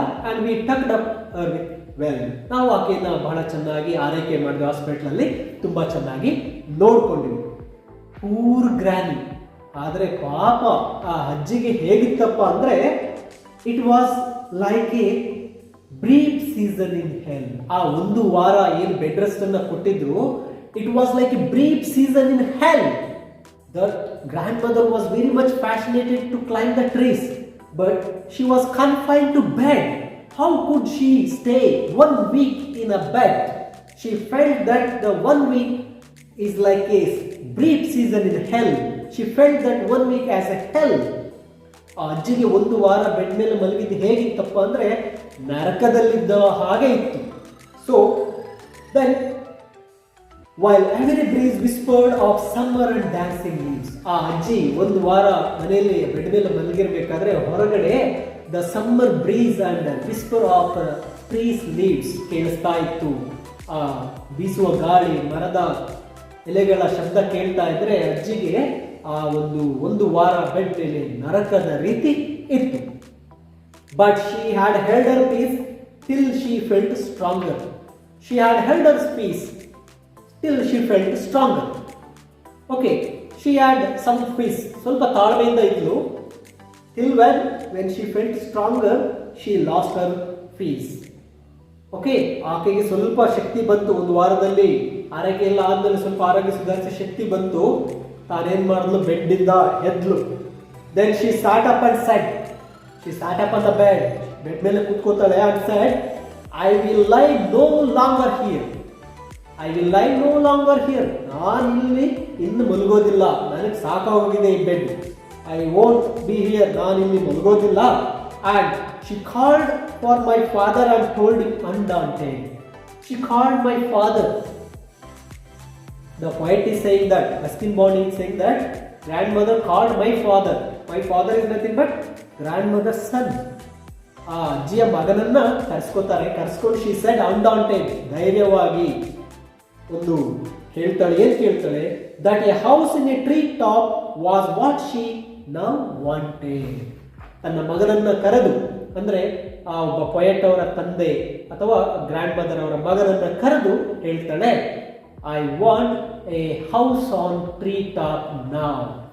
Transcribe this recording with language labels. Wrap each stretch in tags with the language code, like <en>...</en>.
<en>And we tucked up her with well.</en> <kn>ನಾವು ಆಕೆಯನ್ನ ಬಹಳ ಚೆನ್ನಾಗಿ ಆರೈಕೆ ಮಾಡಿದ್ವಿ, ಹಾಸ್ಪಿಟ್ಲಲ್ಲಿ ತುಂಬ ಚೆನ್ನಾಗಿ ನೋಡ್ಕೊಂಡಿವಿ.</kn> <en>Poor granny.</en> <kn>ಆದರೆ ಪಾಪ ಆ ಅಜ್ಜಿಗೆ ಹೇಗಿತ್ತಪ್ಪ ಅಂದರೆ,</kn> <en>It was like a brief season in hell.</en> <kn>ಆ 1 ವಾರ ಏನು ಬೆಡ್ ರೆಸ್ಟ್ ಅನ್ನ ಕೊಟ್ಟಿದ್ರು,</kn> <en>It was like a brief season in hell. That grandmother was very much fascinated to climb the trees, but she was confined to bed. How could she stay 1 week in a bed? She felt that the 1 week is like a brief season in hell. She felt that 1 week as a hell.</en> <kn>ಆ ಅಜ್ಜಿಗೆ 1 ವಾರ bed ಮೇಲೆ ಮಲಗಿದ್ದು ಹೇಗಿತ್ತಪ್ಪ ಅಂದರೆ ನರಕದಲ್ಲಿದ್ದ ಹಾಗೆ ಇತ್ತು.</kn> <en>So then while every breeze whispered of summer and dancing leaves.</en> <kn>ಆ ಅಜ್ಜಿ 1 ವಾರ ಮನೆಯಲ್ಲಿ ಬೆಡ್ ಮೇಲೆ ಮಲಗಿರ್ಬೇಕಾದ್ರೆ ಹೊರಗಡೆ</kn> <en>the summer breeze and whisper of trees leaves</en> <kn>ಕೇಳಿಸ್ತಾ ಇತ್ತು. ಆ ಬೀಸುವ ಗಾಳಿ, ಮರದ ಎಲೆಗಳ ಶಬ್ದ ಕೇಳ್ತಾ ಇದ್ರೆ ಅಜ್ಜಿಗೆ ಆ ಒಂದು ವಾರ ಬೆಡ್ ಮೇಲೆ ನರಕದ ರೀತಿ ಇತ್ತು.</kn> <en>But she had held her peace till she felt stronger. She had held her peace till she felt stronger. Okay, she had some peace.</en> <kn>ಸ್ವಲ್ಪ ತಾಳ್ಮೆಯಿಂದ ಇದ್ಲು.</kn> <en>Till when she felt stronger, she lost her peace.</en> <kn>Okay, ಆಕೆಗೆ ಸ್ವಲ್ಪ ಶಕ್ತಿ ಬಂತು. 1 ವಾರದಲ್ಲಿ ಆರೋಗ್ಯ ಎಲ್ಲ ಆದ್ಮೇಲೆ ಸ್ವಲ್ಪ ಆರೋಗ್ಯ ಸುಧಾರಿಸೋ ಶಕ್ತಿ ಬಂತು. ತಾನೇನ್ ಮಾಡಿದ್ಲು, ಬೆಡ್ ಇಂದ ಎದ್ಲು.</kn> <en>Then she sat up and said, she sat up on the bed.</en> <kn>Bed ಮೇಲೆ ಕೂತ್ಕೋತಾಳೆ</kn> <en>and said, I will lie no longer here. I will lie no longer here.</en> <kn>ನಾನು ಇಲ್ಲಿ ಇನ್ನು ಮಲಗೋದಿಲ್ಲ, ನನಗೆ ಸಾಕಾಗೋಗಿದೆ ಈ bed.</kn> <en>I won't be here.</en> <kn>ನಾನು ಇಲ್ಲಿ ಮಲಗೋದಿಲ್ಲ.</kn> <en>And she called for my father and told him undaunted. She called my father. The poet is saying that, Ruskin Bond is saying that grandmother called my father. My father is nothing but grandmother's son.</en> <kn>ಆ ಅಜ್ಜಿಯ ಮಗನನ್ನ ಕರೆಸ್ಕೊಂಡು</kn> <en>she said undaunted,</en> <kn>ಧೈರ್ಯವಾಗಿ ಒಂದು ಹೇಳ್ತಾಳೆ. ಏನ್ ಕೇಳ್ತಾಳೆ?</kn> <en>That a house in a tree top was what she now wanted.</en> <kn>ತನ್ನ ಮಗನನ್ನ ಕರೆದು, ಅಂದ್ರೆ ಆ ಒಬ್ಬ ಪೊಯೆಟ್ ಅವರ ತಂದೆ ಅಥವಾ ಗ್ರ್ಯಾಂಡ್ ಮದರ್ ಅವರ ಮಗನನ್ನ ಕರೆದು ಹೇಳ್ತಾಳೆ,</kn> <en>I want a house on tree top now.</en>